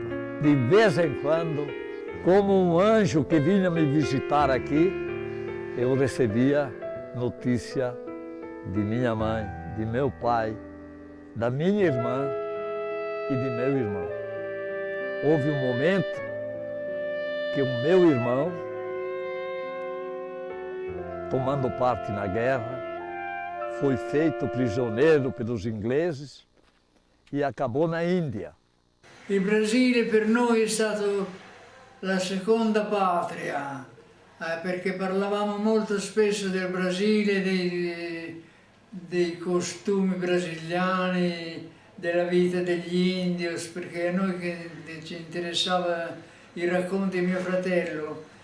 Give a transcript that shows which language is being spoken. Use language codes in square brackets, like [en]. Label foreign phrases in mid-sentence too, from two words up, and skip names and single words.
[pt] De vez em quando, como um anjo que vinha me visitar aqui, eu recebia notícia de minha mãe, de meu pai, da minha irmã e de meu irmão. Houve um momento que o meu irmão tomando parte na guerra, foi feito prisioneiro pelos ingleses e acabou na Índia. [it] Il Brasile per noi è stato la seconda patria, perché parlavamo molto spesso del Brasile, dei costumi brasiliani, della vita degli indios, perché a noi che ci interessava i racconti di mio fratello,